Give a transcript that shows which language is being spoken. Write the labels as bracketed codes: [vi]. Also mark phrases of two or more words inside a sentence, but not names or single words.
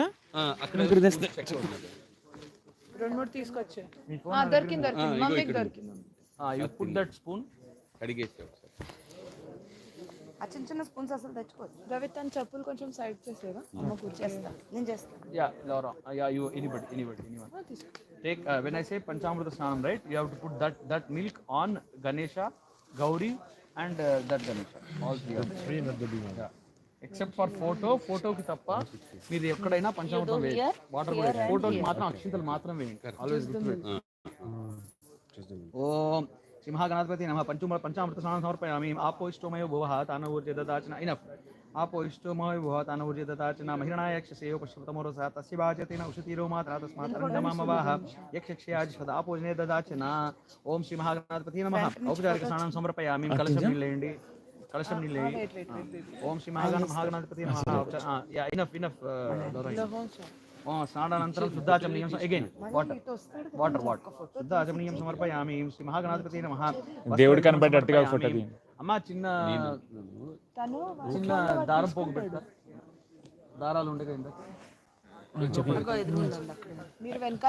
[te] అక్కడ 2-3 తీసుకొచ్చే. దొరికింది మమ్మీకి దొరికింది. [en] You put that spoon. [te] అడిగేసి ఒకసారి ఆ చిన్న స్పూన్స్ అసలు తెచ్చుకోవచ్చు. రవి తన చెప్పులు కొంచెం సైడ్ చేసేవా? అమ్మ కూర్చేస్తా. నేను చేస్తాను. [en] Yeah, Laura. Yeah, you anyone. Take when I say [sa] पञ्चामृत स्नानम्, [en] right? You have to put that milk on Ganesha, Gauri, and that Ganesha. All three of them. Yeah. Except for photo [te] కి తప్ప మీరు ఎక్కడైనా పంచామృతం వేయండి. వాటర్ కూడా ఫోటోకి మాత్రం అక్షింతలు మాత్రం వేయండి. [en] Always good. [sa] ఓం శ్రీ మహాగణాధిపతి నమః. పంచామృత స్నానం సమర్పయామి. ఆపో ఇష్టోమయో భువః తానూర్జే దదాచన. ఇనఫ్. आपो इष्टोमय भुवः तानूर्जे ददाचना. महिरणाय यक्षसेयो पश्चिमतमोरसा तस्य वाचतेन उषतीरो मात्रा तस्मात् रङ्गमामवाह यक्षयाज सदा आपोजने ददाचना. ओम श्री महागणाधिपति नमः. औपचारिक स्नानं समर्पयामि. [te] కలశం నిలెండి. [sa] ओम श्री महागणाधिपति नमः. [en] Yeah enough [sa] స్నానానంతరం శుద్ధాచమనీయం [en] again water [sa] శుద్ధాచమనీయం సమర్పయామి. శ్రీ మహాగణాధిపతి నమః. [te] దేవుడు కనబడ్డట్టుగా ఫోటో తీయండి. అమ్మ చిన్న దారం పోగు పెడతారు, దారాలు ఉండే కదా. మీరు వెనకాల